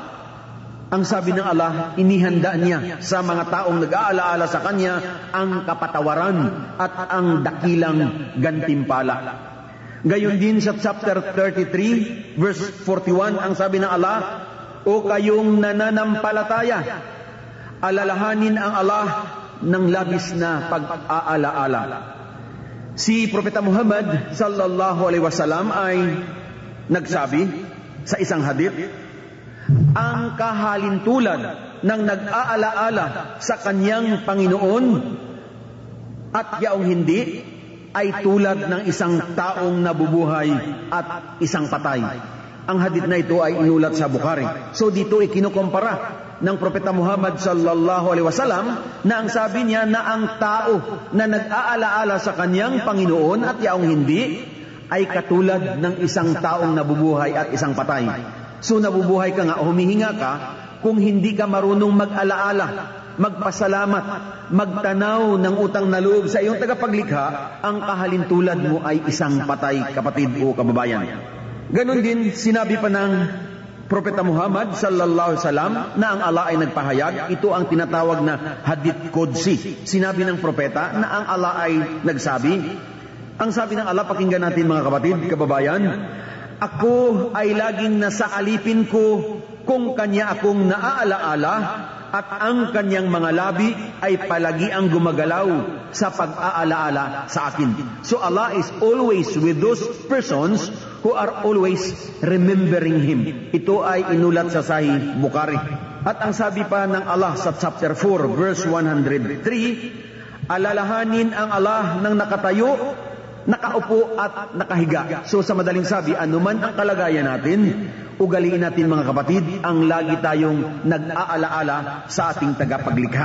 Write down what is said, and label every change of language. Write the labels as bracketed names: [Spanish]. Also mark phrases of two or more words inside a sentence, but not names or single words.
[Filipino] Ang sabi ng Allah, inihanda niya sa mga taong nag-aalaala sa Kanya ang kapatawaran at ang dakilang gantimpala. Gayon din sa [English] chapter 33, verse 41, [Filipino] ang sabi ng Allah, o kayong nananampalataya, alalahanin ang Allah ng labis na pag-aalaala. Si Propeta Muhammad [Arabic] صلى الله عليه وسلم [Filipino] ay nagsabi sa isang hadith, ang kahalintulad ng nag-aalaala sa kanyang Panginoon at yaong hindi ay tulad ng isang taong nabubuhay at isang patay. Ang hadith na ito ay inulat sa Bukhari. So dito ay kinukumpara ng Propeta Muhammad [Arabic] صلى الله عليه وسلم [Filipino] na ang sabi niya na ang tao na nag-aalaala sa kanyang Panginoon at yaong hindi ay katulad ng isang taong nabubuhay at isang patay. So nabubuhay ka nga o humihinga ka kung hindi ka marunong mag-alaala, magpasalamat, magtanaw ng utang na loob sa iyong tagapaglikha, ang kahalintulad mo ay isang patay, kapatid o kababayan. Ganon din sinabi pa ng Propeta Muhammad [Arabic] صلى الله عليه وسلم [Filipino] na ang Allah ay nagpahayag. Ito ang tinatawag na [Arabic] حديث قدسي. [Filipino] Sinabi ng propeta na ang Allah ay nagsabi. Ang sabi ng Allah, pakinggan natin mga kapatid, kababayan, ako ay laging nasa alipin ko kung Kanya akong naaalaala, at ang Kanyang mga labi ay palagi ang gumagalaw sa pag-aalaala sa akin. [English] So Allah is always with those persons who are always remembering Him. [Filipino] Ito ay inulat sa Sahih Bukhari. At ang sabi pa ng Allah sa [English] chapter 4, verse 103, [Filipino] alalahanin ang Allah ng nakatayo, nakaupo at nakahiga. So sa madaling sabi, anuman ang kalagayan natin, ugaliin natin mga kapatid, ang lagi tayong nag-aalaala sa ating tagapaglikha.